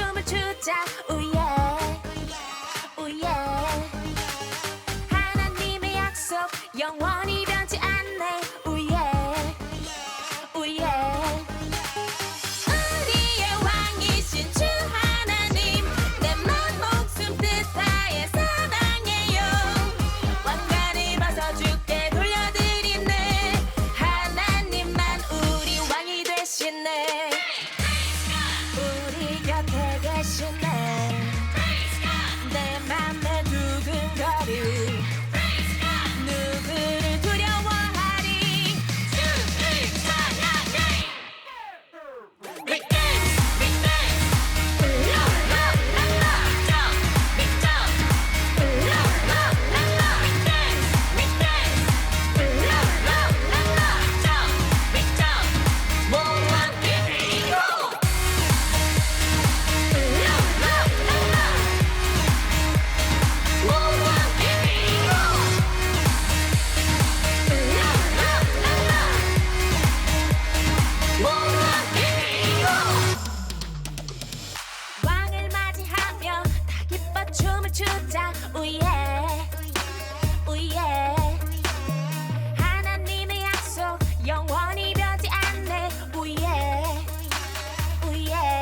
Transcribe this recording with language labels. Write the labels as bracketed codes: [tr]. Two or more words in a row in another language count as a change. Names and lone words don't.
[ko] 추자 우예 우예 하나님의 약속 영원히 변치 않네 우예 우예 우리의 왕이신 주 하나님 내 맘 목숨 뜻 다해 사랑해요 왕관을 벗어 주께 돌려드리네 하나님만 우리 왕이 되시네 우리 곁에 계시네 내 맘에 두근거리 누구를 두려워하리 주를 [en] 찬양해 We dance, we dance La la la la Jump, we jump La la la la We dance, we dance La la la la Jump, we jump [ko] 모두 함께 뛰고 La la la la 모두 함께 뛰고 La la la la 모두 함께 뛰고 왕을 맞이하며 다 기뻐 춤을 추자 우예 우예 하나님의 약속 영원히 변치 않네 우예 우예